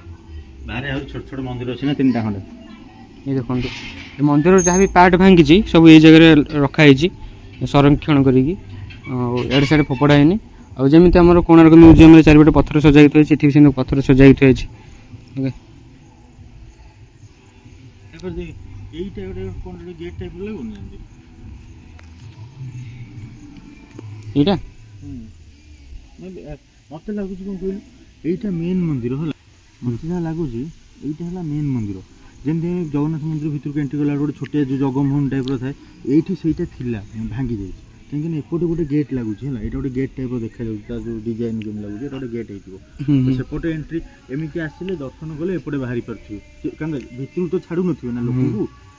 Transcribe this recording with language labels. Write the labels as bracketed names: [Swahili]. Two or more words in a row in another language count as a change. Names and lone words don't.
[Odia] ବାହାରେ ଆଉ ଛୋଟ ଛୋଟ ମନ୍ଦିର ଅଛି ନା 3ଟା ଖଣ୍ଡେ ଏଇ ଦେଖନ୍ତୁ ଏ ମନ୍ଦିରର ଯାହା ବି ପାର୍ଟ ଭାଙ୍ଗିଛି ସବୁ ଏଇ ଜାଗାରେ ରଖାହେଇଛି ସଂରକ୍ଷଣ କରିକି ଆଉ ଏଆଡ଼େ ସାଇଡ଼୍ ଫୋପଡ଼ା ହେଇନି ଆଉ ଯେମିତି ଆମର କୋଣାର୍କ ମ୍ୟୁଜିୟମ୍ରେ ଚାରିପଟେ ପଥର ସଜା ହେଇକି ଥୁଆହେଇଛି ଏଠି ବି ସେମିତି ପଥର ସଜା ହେଇକି ଥୁଆହେଇଛି ଓକେ ଏଇଟା କୋନ ଗେଟ ଟାଇପ ଲାଗୁନି এইটা ମତେ ଲାଗୁଛି କଣ କହିଲୁ এইଟା ମେନ୍ ମନ୍ଦିର ହେଲା ମତେ ଯାହା ଲାଗୁଛି এইଟା ହେଲା ମେନ୍ ମନ୍ଦିର ଯେମିତି ଜଗନ୍ନାଥ ମନ୍ଦିର ଭିତରକୁ ଏଣ୍ଟ୍ରି କଲା ଗୋଟେ ଛୋଟିଆ ଯୋଉ ଜଗମୋହନ ଟାଇପ୍ର ଥାଏ ଏଇଠି ସେଇଟା ଥିଲା ଭାଙ୍ଗି ଯାଇଛି କାହିଁକିନା ଏପଟେ ଗୋଟେ ଗେଟ୍ ଲାଗୁଛି ହେଲା ଏଇଟା ଗୋଟେ ଗେଟ୍ ଟାଇପ୍ର ଦେଖାଯାଉଛି ତାର ଯୋଉ ଡିଜାଇନ କେମିତି ଲାଗୁଛି ଏଇଟା ଗୋଟେ ଗେଟ୍ ହେଇଥିବ ସେପଟେ ଏଣ୍ଟ୍ରି ଏମିତି ଆସିଲେ ଦର୍ଶନ କଲେ ଏପଟେ ବାହାରି ପାରୁଥିବେ କାରଣ ଭିତରକୁ ତ ଛାଡୁନଥିବେ ନା ଲୋକଙ୍କୁ କି